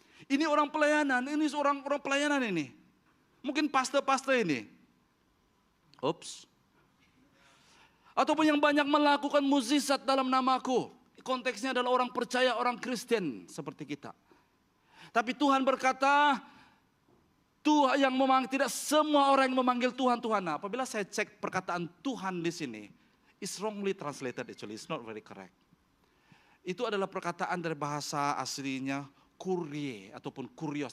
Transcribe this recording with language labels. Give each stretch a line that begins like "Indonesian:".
Malay: Ini orang pelayanan, ini seorang pelayanan ini. Mungkin pastor ini. Oops. Ataupun yang banyak melakukan mukjizat dalam namaku. Konteksnya adalah orang percaya, orang Kristen seperti kita. Tapi Tuhan berkata, Tuhan yang tidak semua orang yang memanggil Tuhan, Tuhan. Nah, apabila saya cek perkataan Tuhan di sini,
English: it's wrongly translated actually, it's not very correct.
Malay: Itu adalah perkataan dari bahasa aslinya, kurie ataupun kurios.